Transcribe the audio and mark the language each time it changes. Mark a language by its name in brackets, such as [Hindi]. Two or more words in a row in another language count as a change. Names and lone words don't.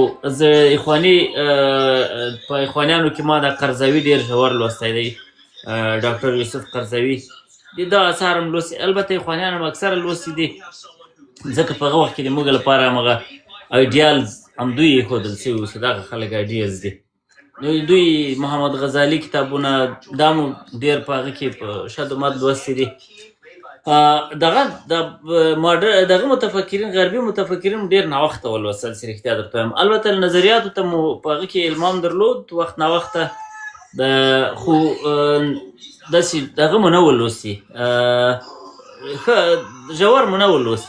[Pashto] زه په اخوانیانو کې ما دا قرضاوي ډېر ژور لوستی دی، ډاکټر یوسف قرضاوي، د ده اثار هم لوستي، البته اخوانیان هم اکثره لوستي دي، ځکه په هغه وخت کې د موږ لپاره همغه ایډیالز همدوی ایښودل سوي اوس دغه خلک ایډیالز دي. نو دوی محمد غزالي کتابونه دا مو ډېر په هغه کې په شد و مد لوستي دي. دغه متفکرین غربي متفکرین ډېر ناوخته ولوستل چې رښتیا درته وایم. البته نظریاتو ته مو په هغه کې الهام درلود وخت ناوخته، خو داسې دغه مو نه ولوستي، ښه ژور مو نه ولوستي.